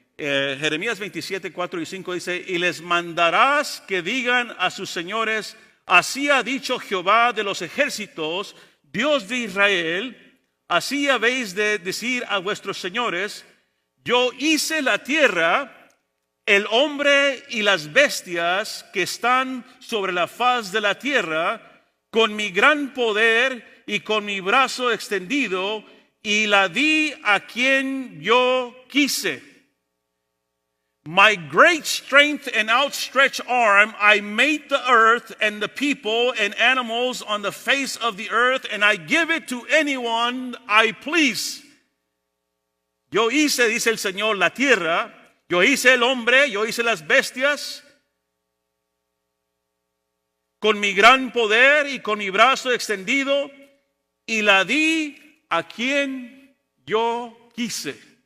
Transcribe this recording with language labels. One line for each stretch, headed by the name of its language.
Spanish: Jeremías 27, 4 y 5 dice: y les mandarás que digan a sus señores, así ha dicho Jehová de los ejércitos, Dios de Israel, así habéis de decir a vuestros señores, yo hice la tierra, el hombre y las bestias que están sobre la faz de la tierra, con mi gran poder y con mi brazo extendido, y la di a quien yo quise.
English: My great strength and outstretched arm, I made the earth and the people and animals on the face of the earth, and I give it to anyone I please.
Spanish: Yo hice, dice el Señor, la tierra, yo hice el hombre, yo hice las bestias, con mi gran poder y con mi brazo extendido, y la di a quien yo quise.